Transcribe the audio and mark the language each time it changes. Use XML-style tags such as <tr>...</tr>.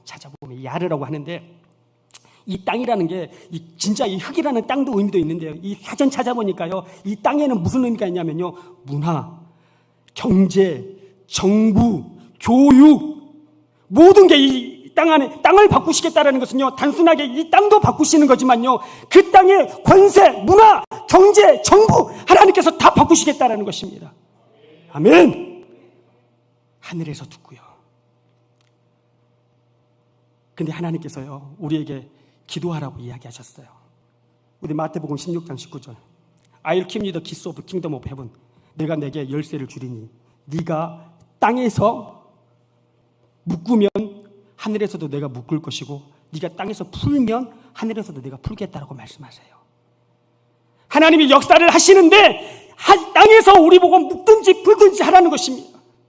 <ko>찾아보면 야르라고 하는데, 이 땅이라는 게 진짜 이 흙이라는 땅도 의미도 있는데요, 이 사전 찾아보니까요, 이 땅에는 무슨 의미가 있냐면요, 문화, 경제, 정부, 교육, 모든 게 이 땅 안에, 땅을 바꾸시겠다라는 것은요, 단순하게 이 땅도 바꾸시는 거지만요, 그 땅의 권세, 문화, 경제, 정부, 하나님께서 다 바꾸시겠다라는 것입니다. 아멘. 하늘에서 듣고요. 근데 하나님께서요, 우리에게 기도하라고 이야기하셨어요. 우리 마태복음 16장 19절.</ko> <en>I'll keep you the keys of the kingdom of heaven.</en> <ko>내가 내게 열쇠를 주리니 네가 땅에서 묶으면 하늘에서도 내가 묶을 것이고, 네가 땅에서 풀면 하늘에서도 내가 풀겠다라고 말씀하세요. 하나님이 역사를 하시는데 땅에서 우리 보고 묶든지 풀든지 하라는 것입니다.</ko>